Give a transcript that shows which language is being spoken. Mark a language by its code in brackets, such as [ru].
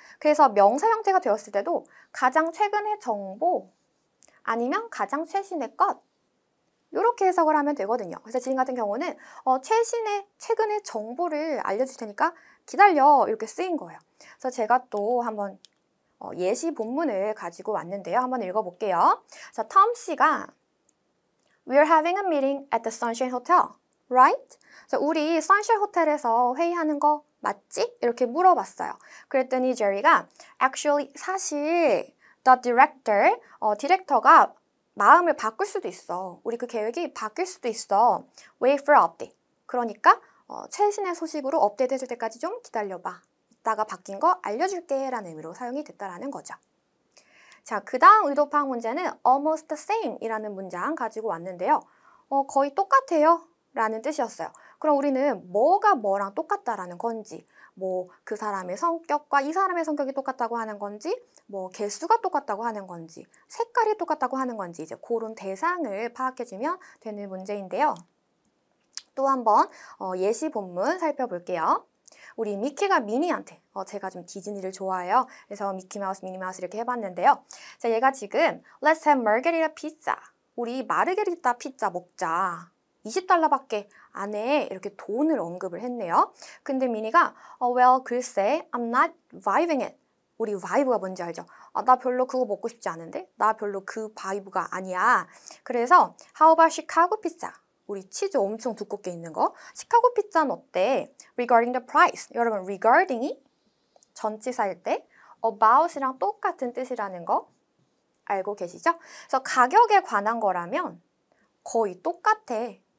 [ko] 그래서 명사 형태가 되었을 때도 가장 최근의 정보 아니면 가장 최신의 것 이렇게 해석을 하면 되거든요. 그래서 지금 같은 경우는 최근의 정보를 알려줄 테니까 기다려 이렇게 쓰인 거예요. 그래서 제가 또 한번 예시 본문을 가지고 왔는데요. 한번 읽어볼게요. 자, 톰 씨가 [en] We're having a meeting at the Sunshine Hotel, right? [ko] 자, 우리 Sunshine 호텔에서 회의하는 거 맞지? 이렇게 물어봤어요. 그랬더니 제리가 Actually, 사실 the director, 디렉터가 마음을 바꿀 수도 있어. 우리 그 계획이 바뀔 수도 있어. [en] Wait for update. [ko] 그러니까 최신의 소식으로 업데이트될 때까지 좀 기다려봐. 이따가 바뀐 거 알려줄게 라는 의미로 사용이 됐다라는 거죠. 자, 그 다음 의도파악 문제는 almost the same 이라는 문장 가지고 왔는데요. 거의 똑같아요 라는 뜻이었어요. 그럼 우리는 뭐가 뭐랑 똑같다라는 건지, 뭐 그 사람의 성격과 이 사람의 성격이 똑같다고 하는 건지, 뭐 개수가 똑같다고 하는 건지, 색깔이 똑같다고 하는 건지 이제 그런 대상을 파악해주면 되는 문제인데요. 또 한번 예시 본문 살펴볼게요. 우리 미키가 미니한테 제가 좀 디즈니를 좋아해요. 그래서 미키마우스, 미니마우스 이렇게 해봤는데요. 자, 얘가 지금 [en] Let's have margherita pizza. [ko] 우리 마르게리타 피자 먹자. $20밖에 안 해. 이렇게 돈을 언급을 했네요. 근데 미니가 well, 글쎄, [en] I'm not vibing it. [ko] 우리 바이브가 뭔지 알죠? 나 별로 그거 먹고 싶지 않은데? 나 별로 그 바이브가 아니야. 그래서 [en] How about Chicago pizza? [ko] 우리 치즈 엄청 두껍게 있는 거. 시카고 피자는 어때? [en] Regarding the price. [ko] 여러분, regarding이 전치사일 때 about이랑 똑같은 뜻이라는 거 알고 계시죠? 그래서 가격에 관한 거라면 거의 똑같아.